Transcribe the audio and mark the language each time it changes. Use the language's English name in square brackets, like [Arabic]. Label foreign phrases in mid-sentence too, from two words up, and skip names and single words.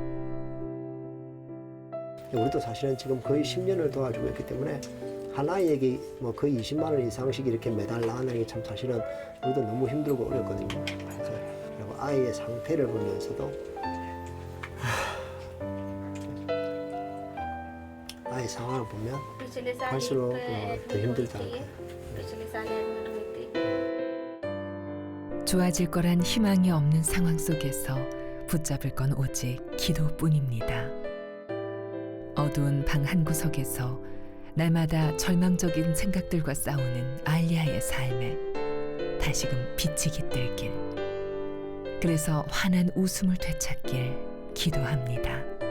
[Korean] 우리도 사실은 지금 거의 10년을 도와주고 있기 때문에 한 아이에게 뭐 거의 20만 원 이상씩 이렇게 매달 나가는 게 참 사실은 우리도 너무 힘들고 어렵거든요. 그래서 그리고 아이의 상태를 보면서도 아이 상황을 보면 [Hindi] पिछले साल [Korean] 갈수록 [Hindi] एक [Korean] 더 힘들다는 [Hindi] थी, [Korean] 거예요. [Hindi] पिछले साल एडमिट हुई थी। [Korean] 좋아질 거란 희망이 없는 상황 속에서 붙잡을 건 오직 기도뿐입니다. 어두운 방 한 구석에서 날마다 절망적인 생각들과 싸우는 알리아의 삶에 다시금 빛이 깃들길, 그래서 환한 웃음을 되찾길 기도합니다.